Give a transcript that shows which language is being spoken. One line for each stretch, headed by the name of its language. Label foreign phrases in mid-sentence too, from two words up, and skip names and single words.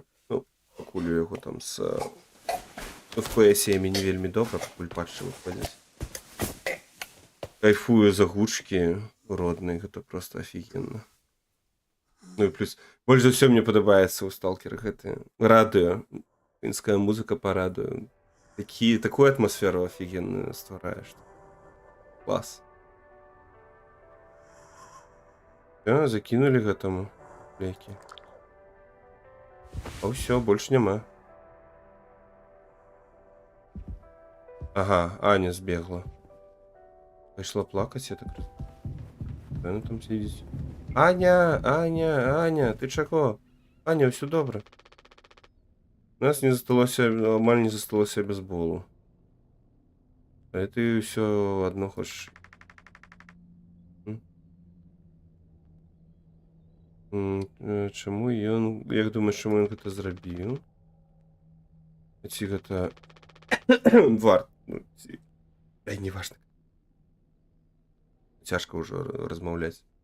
Belarusian: Ну, пакуль яго там з FPS-ямі не вельмі добра, пакуль патчы выходзяць. Кайфую за гучкі родныя, гэта просто офігенна. Ну і плюс, больш за ўсё мне падабаецца ў сталкера гэты радыё, українская музыка па радыё. Такую атмосферу офигенную ствараешь. Класс.
Russian: Да, закинули к этому леки. А все, больше нема. Ага, Аня сбегла. Пошла плакать, я так раз. Она там сидит.
Belarusian: Аня, ты чаго?
Ukrainian: Аня, все добре.
Belarusian: У нас не засталося, амаль не засталося без болу.
Ukrainian: А ты все одно хочеш.
Belarusian: Чаму ён... Як думаеш, чаму ён гэта зрабіў? Ці гэта... Варт. Ну, ці... Ай,
Russian: не важно.
Belarusian: Цяжка ўжо размаўляць.